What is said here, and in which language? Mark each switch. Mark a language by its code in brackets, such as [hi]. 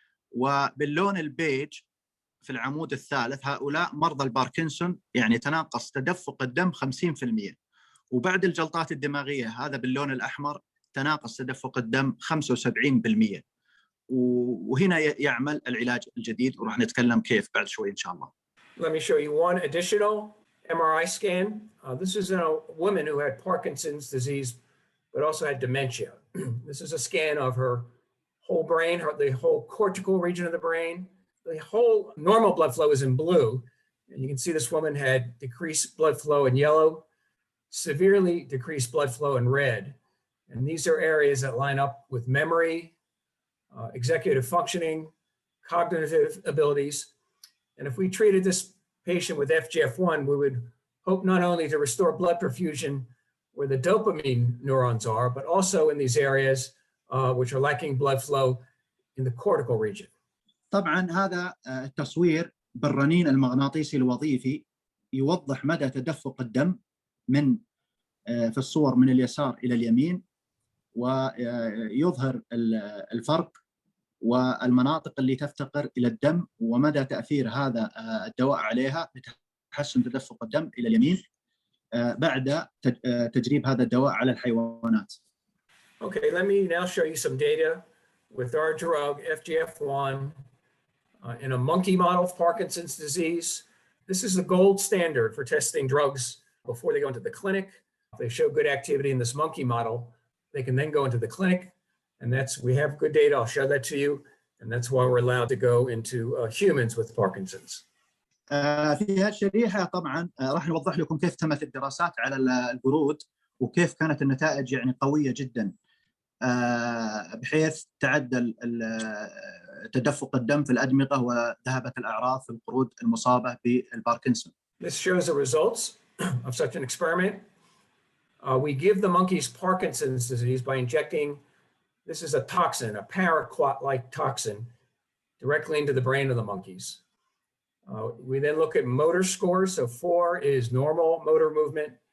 [ar] وباللون البيج في العمود الثالث هؤلاء مرضى الباركنسون، يعني تناقص تدفق الدم 50%. وبعد الجلطات الدماغيه هذا باللون الاحمر تناقص تدفق الدم 75%. وهنا يعمل العلاج الجديد وراح نتكلم كيف بعد شوي ان شاء الله. [en] Let me show you one additional MRI scan. This is in a woman who had Parkinson's disease, but also had dementia. This is a scan of her whole brain, the whole cortical region of the brain. The whole normal blood flow is in blue. And you can see this woman had decreased blood flow in yellow, severely decreased blood flow in red. And these are areas that line up with memory, executive functioning, cognitive abilities. And if we treated this patient with FGF1, we would hope not only to restore blood perfusion where the dopamine neurons are, but also in these areas which are lacking blood flow in the cortical region. [ar] طبعا هذا التصوير بالرنين المغناطيسي الوظيفي يوضح مدى تدفق الدم من في الصور من اليسار إلى اليمين، ويظهر الفرق والمناطق اللي تفتقر إلى الدم ومدى تأثير هذا الدواء عليها لتحسن تدفق الدم إلى اليمين بعد تجريب هذا الدواء على الحيوانات. [en] Okay, let me now show you some data with our drug FGF1 in a monkey model of Parkinson's disease. This is the gold standard for testing drugs before they go into the clinic. If they show good activity in this monkey model, they can then go into the clinic. And we have good data, I'll show that to you. And that's why we're allowed to go into humans with Parkinson's. [ar] في هالشريحة طبعا راح نوضح لكم كيف تمت الدراسات على القرود وكيف كانت النتائج يعني قوية جدا بحيث تعدل تدفق الدم في الأدمغة وذهبت الأعراض في القرود المصابة بالباركنسون. [en] This shows the results of such an experiment. We give the monkeys Parkinson's disease by injecting, this is a toxin, a paraquat-like toxin, directly into the brain of the monkeys. We then look at motor scores. So 4 is normal motor movement.